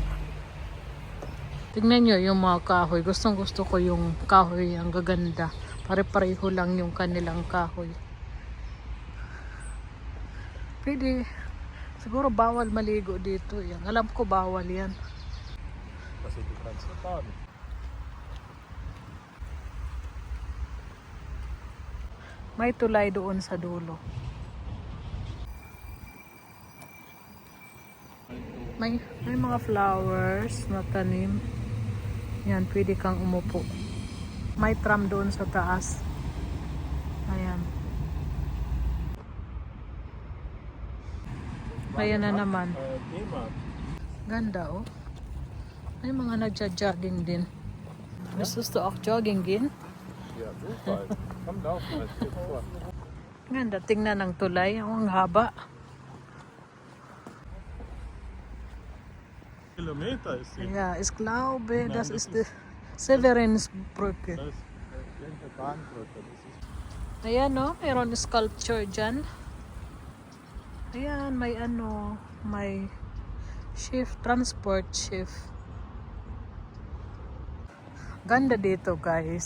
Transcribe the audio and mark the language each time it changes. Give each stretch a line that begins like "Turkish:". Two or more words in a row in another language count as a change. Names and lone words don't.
Filipino: Tignan nyo yung mga kahoy. Gustong gusto ko yung kahoy. Ang gaganda. Pare-pareho lang yung kanilang kahoy. Pwede. Siguro bawal maligo dito. Yan. Alam ko bawal yan. Kasi
German: du kannst nicht baden.
Filipino: May tulay doon sa dulo. May mga flowers na tanim. Yan, pwede kang umupo. May tram doon sa taas. Ayan. Ayan na naman. Ganda, oh. May mga nagja-jogging din.
German: Gusto auch jogging gehen? Ja, super. Komm, laufen, es geht vor.
Filipino: Ganda, tingnan ng tulay. Ang haba.
German: Kilometer ist sie. Ja, ich glaube, Nein, das das ist die Severinsbrücke. Das ist irgendeine Bahnbrücke. Das ist
Filipino: Ayan, no? Mayroon sculpture dyan. Ayan, may shift,
English: transport shift.
Filipino: Ganda dito, guys.